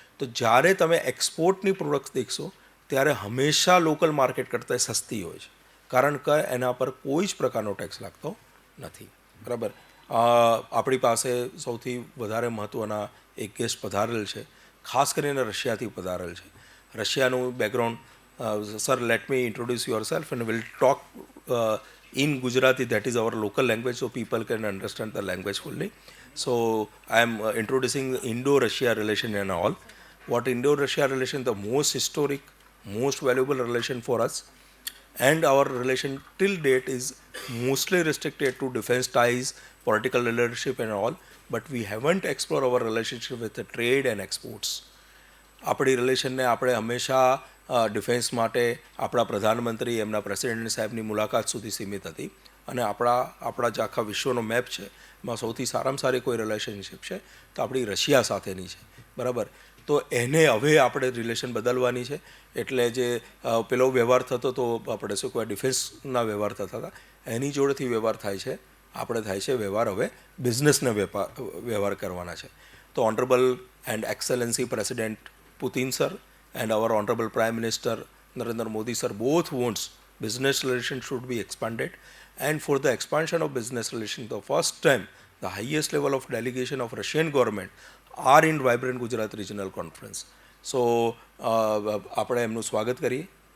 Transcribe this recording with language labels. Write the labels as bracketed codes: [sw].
[gu] તો જ્યારે તમે એક્સપોર્ટની પ્રોડક્ટ દેખશો ત્યારે હંમેશા લોકલ માર્કેટ કરતાં સસ્તી હોય છે, કારણ કે એના પર કોઈ જ પ્રકારનો ટેક્સ લાગતો નથી, બરાબર. આપણી પાસે સૌથી વધારે મહત્ત્વના એક ગેસ્ટ પધારેલ છે, ખાસ કરીને રશિયાથી પધારેલ છે. રશિયાનું background, [en] Sir, let me introduce yourself and will talk in Gujarati, that is our local language, so people can understand the language fully. So I am introducing the Indo-Russia relation and all. What Indo-Russia relation, the most historic, most valuable relation for us, and our relation till date is mostly restricted to defense ties, political leadership and all, but we haven't explored our relationship with the trade and exports. [gu] આપણી રિલેશનને આપણે હંમેશા defence માટે આપણા પ્રધાનમંત્રી, એમના president સાહેબની મુલાકાત સુધી સીમિત હતી. અને આપણા જે આખા વિશ્વનો મેપ છે એમાં સૌથી સારામાં સારી કોઈ રિલેશનશિપ છે તો આપણી રશિયા સાથેની છે, બરાબર. તો એને હવે આપણે રિલેશન બદલવાની છે. એટલે જે પેલો વ્યવહાર થતો તો આપણે શું કહેવાય, ડિફેન્સના વ્યવહાર થતા હતા, એની જોડેથી વ્યવહાર થાય છે, આપણે થાય છે વ્યવહાર હવે બિઝનેસના વ્યવહાર કરવાના છે. [en] તો honourable and excellency president Putin sir and our honorable Prime Minister Narendra Modi sir both wants business relations should be expanded, and for the expansion of business relations, the first time the highest level of delegation of Russian government are in Vibrant Gujarat Regional Conference. [gu] So આપણે એમનું સ્વાગત કરીએ.